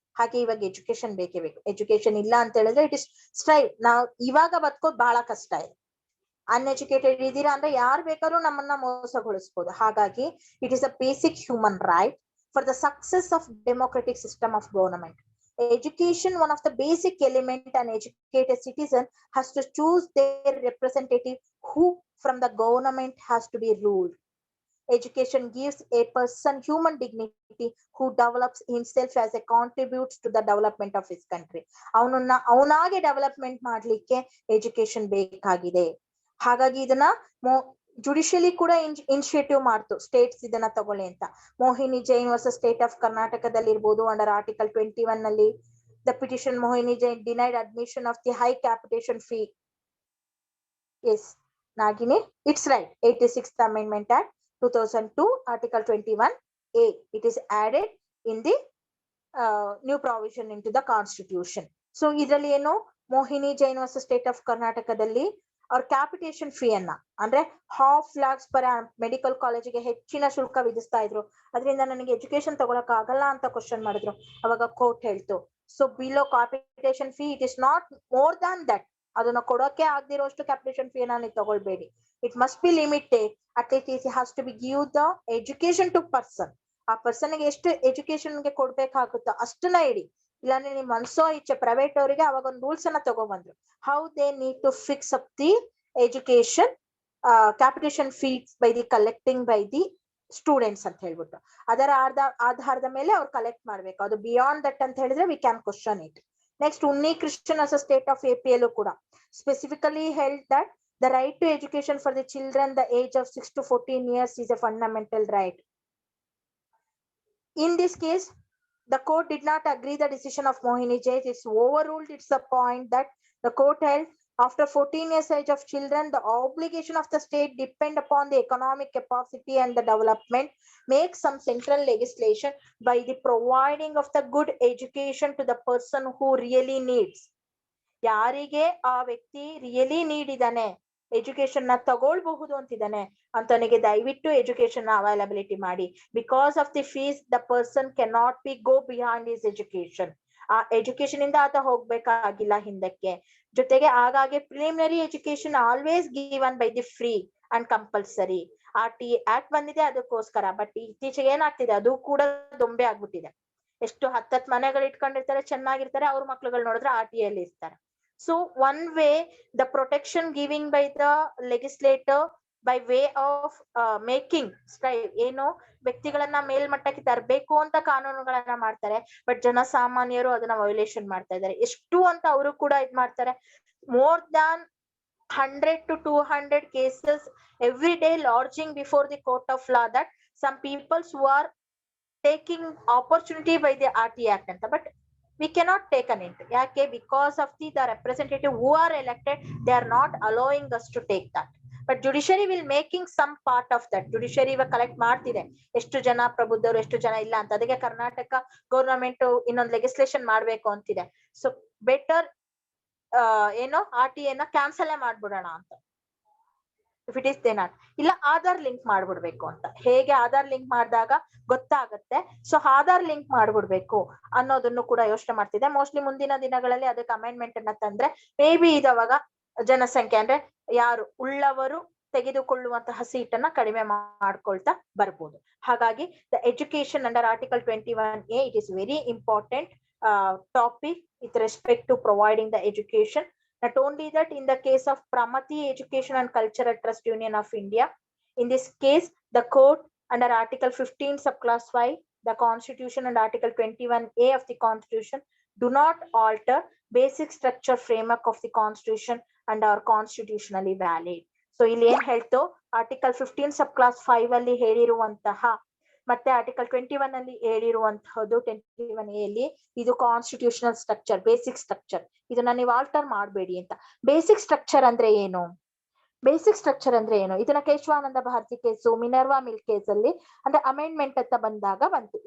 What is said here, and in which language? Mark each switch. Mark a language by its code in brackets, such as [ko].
[kn] ಹಾಗೆ ಇವಾಗ ಎಜುಕೇಶನ್ ಬೇಕೇ ಬೇಕು. ಎಜುಕೇಶನ್ ಇಲ್ಲ ಅಂತ ಹೇಳಿದ್ರೆ [en] It is strive. [kn] ನಾವು ಇವಾಗ ಬದುಕೋದು ಬಹಳ ಕಷ್ಟ ಇದೆ. ಅನ್ಎಜುಕೇಟೆಡ್ ಇದೀರಾ ಅಂದ್ರೆ ಯಾರು ಬೇಕಾದ್ರೂ ನಮ್ಮನ್ನ ಮೋಸಗೊಳಿಸಬಹುದು. [en] ಹಾಗಾಗಿ it is a basic human right for the success of democratic system of government. Education, one of the basic element, an educated citizen has to choose their representative who from the government has to be ruled. Education gives a person human dignity who develops himself as a contributes to the development of his country. [kn] ಅವನಾಗೆ development ಮಾಡ್ಲಿಕ್ಕೆ education ಬೇಕಾಗಿದೆ. ಹಾಗಾಗಿ ಇದನ್ನ judicially ಕೂಡ initiative ಮಾಡ್ತು States ಇದನ್ನ ತಗೊಳ್ಳಿ ಅಂತ. [en] Mohini Jain versus state of ಕರ್ನಾಟಕದಲ್ಲಿ ಇರ್ಬೋದು, under article 21 ನಲ್ಲಿ the petition Mohini Jain denied admission of the high capitation fee. Yes, Nagini, it's right. 86th Amendment Act 2002, Article 21A. It is added in the new provision into the Constitution. [kn] So ಇದರಲ್ಲಿ ಏನು Mohini Jain versus state of ಕರ್ನಾಟಕದಲ್ಲಿ ಅವ್ರ capitation fee ಅನ್ನ ಅಂದ್ರೆ ½ lakhs per medical ಕಾಲೇಜಿಗೆ ಹೆಚ್ಚಿನ ಶುಲ್ಕ ವಿಧಿಸ್ತಾ ಇದ್ರು. ಅದರಿಂದ ನನಗೆ ಎಜುಕೇಶನ್ ತಗೊಳಕ್ ಆಗಲ್ಲ ಅಂತ ಕ್ವಶನ್ ಮಾಡಿದ್ರು. ಅವಾಗ ಕೋರ್ಟ್ ಹೇಳ್ತು, [en] So below capitation fee it is not more than that. [kn] ಅದನ್ನ ಕೊಡೋಕೆ ಆಗದಿರೋಷ್ಟು ಕ್ಯಾಪಿಟೇಷನ್ ಫೀ ನೀವು ತಗೊಳ್ಬೇಡಿ. [en] It must be limited. At it has to be give the education to person. [kn] ಆ ಪರ್ಸನ್ಗೆ ಎಷ್ಟು ಎಜುಕೇಶನ್ಗೆ ಕೊಡ್ಬೇಕಾಗುತ್ತೋ ಅಷ್ಟನ್ನ ಇಡಿ. ಇಲ್ಲಾಂದ್ರೆ ನಿಮ್ ಮನ್ಸೋ ಇಚ್ಛೆ ಪ್ರೈವೇಟ್ ಅವರಿಗೆ ಅವಾಗ ಒಂದು ರೂಲ್ಸ್ ಅನ್ನ ತಗೊಂಡ್ಬಂದ್ರು. [en] how they need to fix up the education capitation fees by the collecting by the students [kn] ಅಂತ ಹೇಳ್ಬಿಟ್ಟು ಅದರ ಆಧಾರದ ಮೇಲೆ ಅವ್ರು ಕಲೆಕ್ಟ್ ಮಾಡ್ಬೇಕು. [en] ಅದು beyond that [kn] ಅಂತ ಹೇಳಿದ್ರೆ [en] We can question it. Next Unni Krishnan as state of APL ಕೂಡ specifically held that the right to education for the children the age of 6 to 14 years is a fundamental right. In this case, the court did not agree the decision of Mohini Jain. It's overruled. It's the point that the court held after 14 years age of children, the obligation of the state depend upon the economic capacity and the development, make some central legislation by the providing of the good education to the person who really needs. [kn] ಯಾರಿಗೆ ಆ ವ್ಯಕ್ತಿ really need ಇದಾನೆ, education ನ ತಗೊಳ್ಬಹುದು ಅಂತಿದ್ದಾನೆ ಅಂತವನಿಗೆ ದಯವಿಟ್ಟು education availability ಮಾಡಿ. [en] Because of the fees the person can not be go behind his education. [kn] ಆ ಎಜುಕೇಶನ್ ಇಂದ ಆತ ಹೋಗ್ಬೇಕಾಗಿಲ್ಲ ಹಿಂದಕ್ಕೆ. ಜೊತೆಗೆ ಆಗಾಗ್ಗೆ [en] Preliminary education always given by the free and compulsory. [kn] RT act ಬಂದಿದೆ ಅದಕ್ಕೋಸ್ಕರ. ಬಟ್ ಇತ್ತೀಚೆಗೆ ಏನಾಗ್ತಿದೆ, ಅದು ಕೂಡ ದೊಂಬೆ ಆಗ್ಬಿಟ್ಟಿದೆ. ಎಷ್ಟು 10 ಮನೆಗಳು ಇಟ್ಕೊಂಡಿರ್ತಾರೆ, ಚೆನ್ನಾಗಿರ್ತಾರೆ, ಅವ್ರ ಮಕ್ಳುಗಳು ನೋಡಿದ್ರೆ RT ಅಲ್ಲಿ ಇರ್ತಾರೆ. [en] So one way the protection giving by the legislator by way of making [kn] ಏನು ವ್ಯಕ್ತಿಗಳನ್ನ ಮೇಲ್ಮಟ್ಟಕ್ಕೆ ತರಬೇಕು ಅಂತ ಕಾನೂನುಗಳನ್ನ ಮಾಡ್ತಾರೆ. ಬಟ್ ಜನಸಾಮಾನ್ಯರು ಅದನ್ನ ವಯೋಲೇಷನ್ ಮಾಡ್ತಾ ಇದ್ದಾರೆ. ಎಷ್ಟು ಅಂತ ಅವರು ಕೂಡ ಇದ್ ಮಾಡ್ತಾರೆ. [en] More than 100 to 200 cases every day lodging before the court of law that some peoples who are taking opportunity by the RT Act ಅಂತ. But we cannot take an it. Yake? Because of the representative who are elected, they are not allowing us to take that. But judiciary will making some part of that. Judiciary will collect [kn] ಮಾಡ್ತಿದೆ ಎಷ್ಟು ಜನ ಪ್ರಬುದ್ಧರು ಎಷ್ಟು ಜನ ಇಲ್ಲ ಅಂತ. ಅದಕ್ಕೆ Karnataka government ಇನ್ನೊಂದು ಲೆಗಿಸ್ಲೇಷನ್ ಮಾಡ್ಬೇಕು ಅಂತಿದೆ. ಸೊ ಬೆಟರ್ ಏನೋ RT ನ ಕ್ಯಾನ್ಸಲ್ ಮಾಡ್ಬಿಡೋಣ ಅಂತ. [en] if it is then not [kn] ಇಲ್ಲ ಆಧಾರ್ ಲಿಂಕ್ ಮಾಡ್ಬಿಡ್ಬೇಕು ಅಂತ. ಹೇಗೆ ಆಧಾರ್ ಲಿಂಕ್ ಮಾಡಿದಾಗ ಗೊತ್ತಾಗತ್ತೆ. ಸೊ ಆಧಾರ್ ಲಿಂಕ್ ಮಾಡ್ಬಿಡ್ಬೇಕು ಅನ್ನೋದನ್ನು ಕೂಡ ಯೋಚನೆ ಮಾಡ್ತಿದೆ. ಮೋಸ್ಟ್ಲಿ ಮುಂದಿನ ದಿನಗಳಲ್ಲಿ ಅದಕ್ಕೆ ಅಮೆಂಡ್ಮೆಂಟ್ ಅನ್ನ ತಂದ್ರೆ ಮೇ ಬಿ ಇದವಾಗ ಜನಸಂಖ್ಯೆ ಅಂದ್ರೆ ಯಾರು ಉಳ್ಳವರು ತೆಗೆದುಕೊಳ್ಳುವಂತಹ ಸೀಟನ್ನ ಕಡಿಮೆ ಮಾಡ್ಕೊಳ್ತಾ ಬರ್ಬೋದು. [en] ಹಾಗಾಗಿ the education under article 21A it is very important topic with respect to providing the education. Not only that, in the case of Pramati Education and Cultural Trust Union of India, in this case, the court under Article 15 subclass 5, the Constitution and Article 21A of the Constitution do not alter basic structure framework of the Constitution and are constitutionally valid. [kn] So, ಇಲ್ಲಿ ಏನ್ ಹೇಳ್ತು, Article 15 subclass 5 ಅಲ್ಲಿ ಹೇಳಿರುವಂತಹ ಮತ್ತೆ article 21 ಅಲ್ಲಿ ಹೇಳಿರುವಂತಹದ್ದು 21A ಅಲ್ಲಿ ಇದು constitutional structure, basic structure. ಇದನ್ನ ನೀವು ಆಲ್ಟರ್ ಮಾಡಬೇಡಿ ಅಂತ. ಬೇಸಿಕ್ ಸ್ಟ್ರಕ್ಚರ್ ಅಂದ್ರೆ ಏನು? ಬೇಸಿಕ್ ಸ್ಟ್ರಕ್ಚರ್ ಅಂದ್ರೆ ಏನು? ಇದನ್ನ Keshavananda Bharati case, Minerva mill case ಅಲ್ಲಿ ಅಂದ್ರೆ ಅಮೆಂಡ್ಮೆಂಟ್ ಅಂತ ಬಂದಾಗ ಬಂತು.